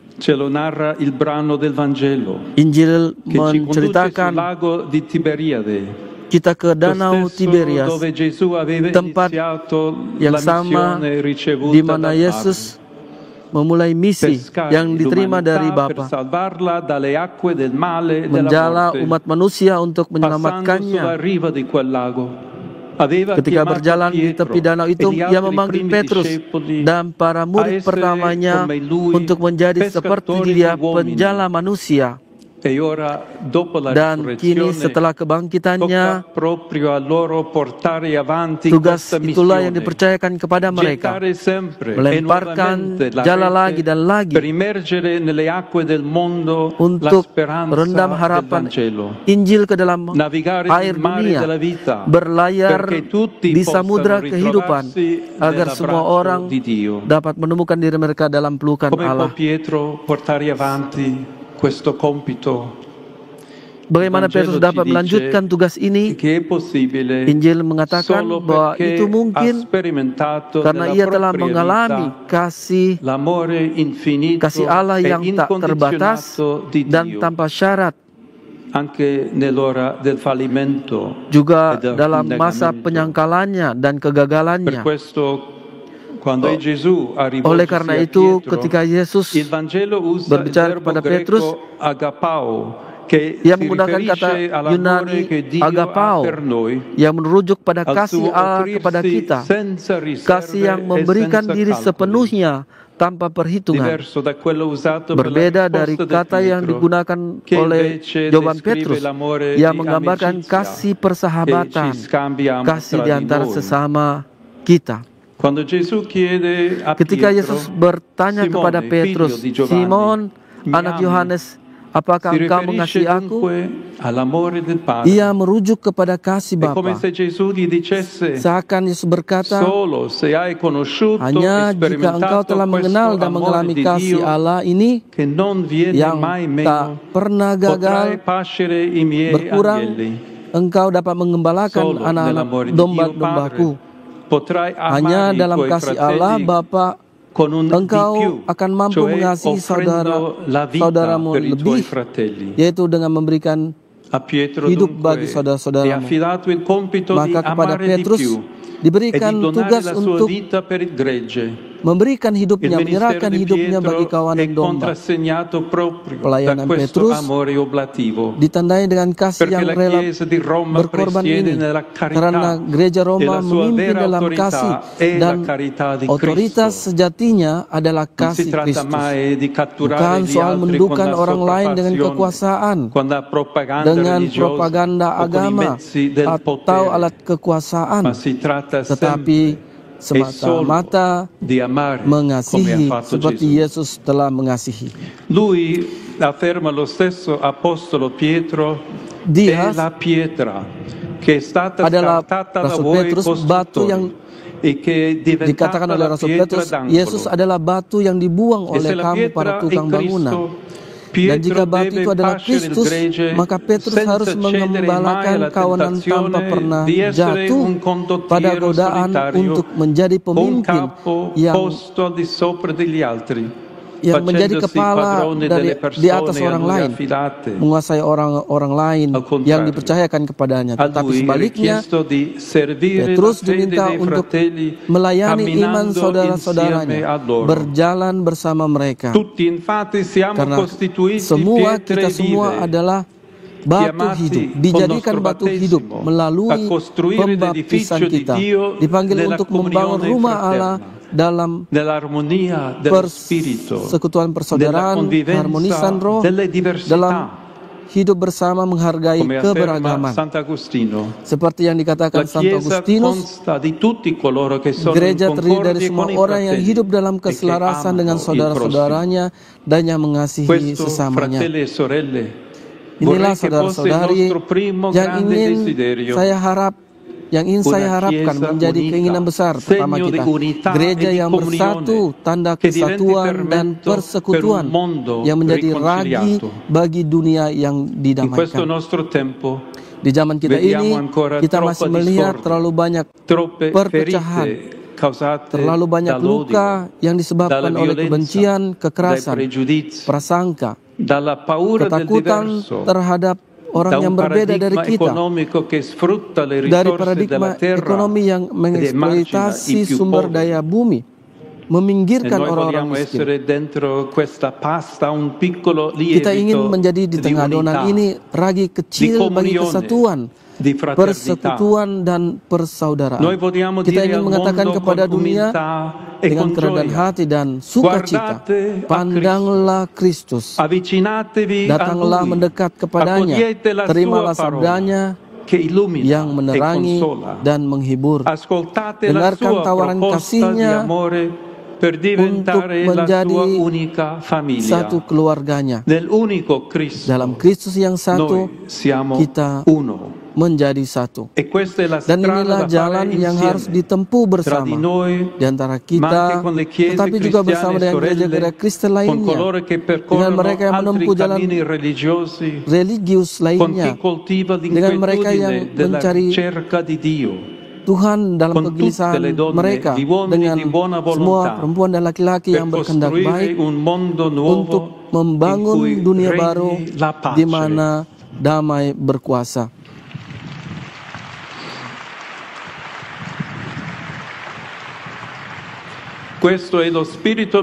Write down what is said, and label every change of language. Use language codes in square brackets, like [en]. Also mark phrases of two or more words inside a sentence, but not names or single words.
[id] Injil menceritakan kita ke Danau Tiberias, tempat yang sama di mana Yesus memulai misi yang diterima dari Bapa, menjala umat manusia untuk menyelamatkannya. Ketika berjalan di tepi danau itu, ia memanggil Petrus dan para murid pertamanya untuk menjadi seperti dia, penjala manusia. [it] E ora, dopo la [id] Dan kini [it] risurrezione, [id] setelah [it] tocca [id] kebangkitannya, [it] proprio a loro portare avanti [id] tugas [it] questa [id] itulah yang [it] missione, [id] dipercayakan kepada mereka, [it] gettare sempre e [id] melemparkan [it] nuovamente la [id] jala lagi [it] rete [id] dan lagi [it] per immergere nelle acque del mondo la [id] untuk [it] speranza [id] merendam [it] del [id] harapan [it] Vangelo, [id] Injil ke dalam [it] navigare [id] air [it] nel mare [id] dunia, [it] della vita, [id] berlayar [it] perché tutti [id] di [it] possano [id] samudra kehidupan, [it] ritrovarsi [id] agar semua [it] nell'abbraccio [id] orang [it] di Dio. [id] dapat menemukan diri mereka dalam pelukan [it] Come può [id] Allah. [it] Pietro portare avanti questo compito? [id] Bagaimana [it] Il Vangelo [id] Petrus dapat [it] ci dice [id] melanjutkan tugas ini? [it] che è possibile [id] Injil mengatakan [it] solo [id] bahwa [it] perché [id] itu [it] ha [id] mungkin [it] sperimentato [id] karena [it] nella [id] ia telah [it] propria [id] mengalami [it] vita [id] kasih [it] l'amore infinito [id] Allah [it] e [id] yang tak terbatas [it] incondizionato di [id] dan [it] Dio, [id] tanpa syarat, [it] anche nell'ora del fallimento [id] juga [it] e del [id] dalam masa [it] indagamento. [id] penyangkalannya dan [it] Per [id] kegagalannya. [it] questo, quando Gesù ha [id] Oleh [it] rivolto [id] karena [it] a [id] itu, [it] Pietro, [id] ketika Yesus [it] il Vangelo usa il [id] berbicara [it] verbo [id] kepada Petrus, [it] greco agapao, che [id] ia [it] si [id] menggunakan kata [it] riferisce all'amore [id] Yunani [it] che Dio ha [id] agapao [it] per noi, [id] yang merujuk pada [it] al [id] kasih [it] suo [id] Allah kepada [it] offrirsi [id] kita, [it] senza [id] kasih yang [it] riserve e [id] memberikan [it] senza [id] diri [it] calcoli. [id] sepenuhnya tanpa perhitungan. [it] Diverso da quello usato per la [id] Berbeda dari [it] risposta di [id] kata yang [it] Pietro, [id] digunakan [it] che [id] oleh [it] invece [id] jawaban [it] descrive [id] Petrus [it] l'amore [id] yang [it] di [id] menggambarkan [it] amicizia [id] kasih [it] che [id] persahabatan, [it] ci scambiamo [id] kasih [it] tra [id] di [it] di [id] antara [it] noi. [id] sesama kita. [it] Quando Gesù chiede a [id] Ketika [it] Pietro, [id] Yesus bertanya [it] Simone, [id] kepada [it] figlio [id] Petrus, [it] di Giovanni, [id] Simon, [it] mi [id] anak [it] ami? [id] Yohanes, apakah [it] si [id] engkau [it] riferisce [id] mengasihi aku? [it] dunque all'amore del Padre. [id] Ia merujuk kepada kasih [it] È come [id] Bapa. [it] se Gesù gli dicesse, [id] Seakan Yesus berkata, [it] solo se hai conosciuto [id] hanya [it] e [id] jika engkau [it] sperimentato [id] telah mengenal [it] questo [id] dan [it] amore [id] mengalami [it] di [id] kasih [it] Dio [id] Allah ini [it] che non viene [id] yang [it] mai [id] tak [it] meno, [id] pernah [it] potrai [id] gagal, [it] pascere i miei [id] berkurang, [it] agnelli. [id] engkau dapat mengembalakan [it] Solo [id] anak-anak [it] nell'amore di Dio Padre [id] domba-dombaku. [it] potrai [id] Hanya [it] amare i [id] dalam [it] tuoi [id] kasih Allah [it] fratelli [id] Bapa [it] con un di [id] engkau [it] più, [id] akan mampu [it] cioè [id] mengasihi [it] offrendo la vita [id] saudaramu [it] per i tuoi [id] lebih, [it] fratelli. [id] yaitu dengan memberikan [it] A Pietro [id] hidup [it] dunque [id] bagi [it] è [id] saudara-saudaramu. [it] affidato il compito di [id] Maka kepada [it] amare di [id] Petrus [it] più e [id] diberikan [it] di donare [id] tugas [it] la sua [id] untuk [it] vita per il gregge. [id] memberikan [it] Il [id] hidupnya, [it] ministero [id] menyerahkan [it] di [id] hidupnya bagi [it] Pietro [id] kawanan [it] è [id] domba. [it] contrassegnato proprio da [id] Pelayanan [it] questo [id] Petrus [it] amore oblativo. [id] Ditandai dengan kasih [it] Perché [id] yang [it] la [id] rela [it] Chiesa di Roma [id] berkorban [it] presiede [id] ini, [it] nella carità [id] karena gereja [it] e [id] Roma [it] la sua [id] memimpin [it] vera [id] dalam [it] autorità [id] kasih [it] è la [id] dan [it] carità di [id] otoritas [it] Cristo. [id] sejatinya adalah [it] Non si [id] kasih [it] tratta [id] Kristus. [it] mai di catturare [id] Bukan [it] gli [id] soal [it] altri con [id] mendukan [it] la [id] orang lain dengan [it] sopraffazione, [id] kekuasaan, [it] con la propaganda [id] dengan [it] religiosa [id] propaganda [it] o con i [id] agama [it] mezzi del [id] atau [it] potere, [id] alat kekuasaan, [it] ma si tratta [id] tetapi [it] sempre e solo [id] semata-mata [it] di amare come ha [id] mengasihi [it] fatto [id] seperti [it] Gesù. [id] Yesus telah mengasihi. [it] Lui afferma lo stesso apostolo Pietro, [id] Dia [it] è la pietra che è stata [id] adalah [it] scartata da [id] Rasul [it] voi [id] Petrus, batu yang [it] costruttori e che è [id] dikatakan [it] diventata [id] oleh [it] la [id] Rasul [it] pietra [id] Petrus, [it] d'angolo. [id] Yesus adalah batu yang dibuang [it] E se [id] oleh [it] la [id] kamu para [it] pietra è [id] tukang bangunan. [it] Cristo, [id] Dan jika [it] Pietro [id] batu [it] deve [id] itu adalah [it] pascere il [id] Kristus, [it] gregge [id] maka Petrus harus [it] senza cedere mai [id] mengembalakan [it] alla [id] kawanan tanpa [it] tentazione [id] pernah [it] di essere [id] jatuh [it] un [id] pada [it] condottiero [id] godaan [it] solitario [id] untuk menjadi [it] o un [id] pemimpin [it] capo [id] yang [it] posto al di sopra degli altri, [id] menjadi [it] facendosi [id] kepala [it] padrone delle [id] di atas [it] persone a [id] orang [it] lui [id] lain, [it] affidate. [id] menguasai orang lain [it] Al contrario, [id] yang dipercayakan kepadanya. [it] A [id] Tetapi [it] lui è [id] sebaliknya, [it] richiesto di servire la [id] Petrus [it] fede [id] diminta [it] dei [id] untuk [it] fratelli [id] melayani iman [it] camminando [id] saudara-saudaranya, [it] insieme a loro. [id] berjalan bersama mereka. [it] Tutti infatti siamo [id] Karena [it] costituiti [id] semua [it] pietre [id] kita semua [it] vive, [id] adalah batu [it] chiamati [id] hidup, [it] con [id] dijadikan [it] nostro [id] batu [it] battesimo [id] hidup [it] a [id] melalui [it] costruire [id] pembaptisan [it] l'edificio di [id] kita, [it] Dio [id] dipanggil [it] nella [id] untuk membangun [it] comunione [id] rumah Allah [it] fraterna, [id] dalam [it] nell'armonia dello spirito, [id] persekutuan [it] nella [id] persaudaraan, [it] convivenza [id] keharmonisan roh, [it] delle [id] dalam [it] diversità, [id] hidup bersama menghargai [it] come afferma [id] keberagaman. [it] Sant'Agostino. [id] Seperti yang [it] La [id] dikatakan Santo [it] Chiesa [id] Agustinus, [it] consta di tutti coloro che sono in [id] gereja terdiri dari [it] concordia [id] semua [it] con i [id] orang yang [it] fratelli [id] hidup dalam [it] e che [id] keselarasan dengan [it] amano il prossimo. [id] saudara-saudaranya dan yang mengasihi [it] Questo, [id] sesamanya. [it] fratelli e sorelle, [id] Inilah [it] vorrei che fosse il [id] saudara-saudari [it] nostro primo [id] yang [it] grande [id] ingin [it] desiderio. [id] saya harapkan [it] Chiesa [id] menjadi [it] unita, [id] keinginan besar pertama [it] segno di [id] kita. [it] unità [id] Gereja [it] e di [id] yang bersatu, [it] comunione, [id] tanda [it] che diventi [id] kesatuan dan [it] fermento [id] persekutuan [it] per un mondo [id] yang menjadi ragi [it] riconciliato. [id] bagi dunia yang [it] In questo [id] didamaikan. [it] nostro tempo [id] Di zaman kita [it] vediamo [id] ini, [it] ancora [id] kita [it] troppa [id] masih melihat [it] discordia, [id] terlalu banyak [it] troppe [id] perpecahan, [it] ferite causate [id] terlalu banyak [it] dall'odio, [id] luka yang disebabkan [it] dalla [id] oleh [it] violenza, [id] kebencian, [it] dai [id] kekerasan, [it] pregiudizi, [id] prasangka, [it] dalla paura del [id] ketakutan [it] diverso, [id] terhadap orang [it] da [id] yang [it] un [id] berbeda dari [it] paradigma [id] kita, [it] economico che sfrutta le [id] dari [it] risorse [id] paradigma [it] della terra [id] ekonomi yang [it] ed emargina [id] mengeksploitasi [it] i più [id] sumber [it] poveri. [id] daya bumi, [it] E [id] meminggirkan [it] noi [id] orang-orang [it] vogliamo [id] miskin. [it] essere dentro questa pasta un piccolo [id] Kita ingin [it] lievito [id] menjadi di [it] di [id] tengah adonan [it] unità, [id] ini ragi [it] di [id] kecil bagi [it] comunione, [id] kesatuan, [it] di di fraternità. [id] persekutuan dan persaudaraan. [it] Noi vogliamo [id] Kita [it] dire [id] ingin [it] al [id] mengatakan [it] mondo [id] kepada [it] con [id] dunia [it] umiltà e [id] dengan [it] con [id] kerendahan [it] gioia, [id] hati dan sukacita, [it] guardate a [id] pandanglah Kristus, [it] avvicinatevi a [id] datanglah [it] Lui, [id] mendekat kepadanya, [it] accogliete la [id] terimalah [it] sua parola [id] sabdanya [it] che illumina [id] yang [it] e [id] menerangi [it] consola. [id] dan menghibur. [it] Ascoltate la [id] Dengarkan [it] sua [id] tawaran [it] proposta di [id] kasih-Nya [it] amore per diventare la [id] menjadi [it] sua unica famiglia. [id] satu keluarganya. [it] Nell'unico Cristo [id] Dalam Kristus yang satu, [it] noi siamo [id] kita [it] uno. [id] menjadi satu. [it] E questa è la [id] Dan [it] strada [id] inilah [it] da [id] jalan [it] fare [id] yang harus [it] insieme [id] ditempuh [it] tra [id] bersama [it] di noi, [id] di antara [it] ma [id] kita, [it] anche con le chiese [id] tetapi juga bersama [it] cristiane [id] dengan gereja-gereja [it] sorelle, [id] Kristen [it] con [id] lainnya, [it] coloro che [id] dengan [it] percorrono [id] mereka yang [it] altri [id] menempuh jalan [it] cammini religiosi, [id] religius [it] con chi [id] lainnya, [it] coltiva [id] dengan mereka yang [it] l'inquietudine della [id] mencari [it] ricerca di Dio, [id] Tuhan dalam [it] con tutte [id] kegelisahan [it] le donne [id] mereka, [it] di uomini [id] dengan [it] di buona [id] semua [it] volontà, [id] perempuan dan laki-laki [it] per [id] yang berkehendak [it] costruire [id] baik [it] un mondo [id] untuk [it] nuovo in [id] membangun [it] cui [id] dunia [it] regni [id] baru [it] la pace. [id] di mana damai berkuasa. [it] Questo è lo spirito